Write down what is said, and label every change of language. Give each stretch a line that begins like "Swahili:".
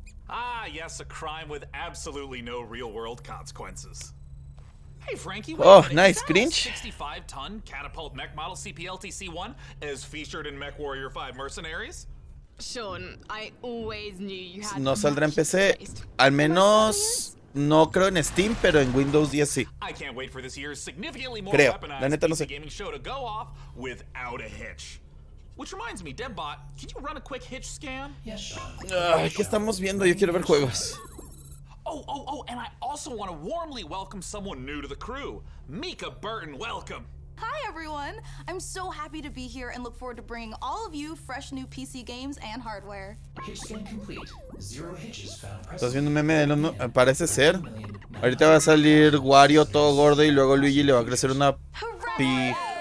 English: Ah, yes, a crime with absolutely no real-world consequences. Hey, Frankie, oh, nice, cringe. 65-ton catapult mech model CPLTC-1 is featured in MechWarrior 5 Mercenaries. Sean, I always knew you had
Spanish: no saldrá en PC, al menos no creo en Steam, pero en Windows 10 sí.
English: I can't wait for this year's significantly more
Spanish: Creo,
English: weaponized
Spanish: la neta no sé.
English: gaming show to go off without a hitch. Which reminds me, Debbot, can you run a quick hitch scan? Yes, Sean.
Spanish: Ay, ¿qué estamos viendo? Yo quiero ver juegos.
English: Oh, and I also want to warmly welcome someone new to the crew. Mika Burton, welcome. Hi everyone! I'm so happy to be here and look forward to bringing all of you fresh new PC games and hardware. Hitch scan complete. Zero hitches found.
Spanish: ¿Estás viendo un meme de los parece ser? Ahorita va a salir Wario todo gordo y luego Luigi le va a crecer una pi...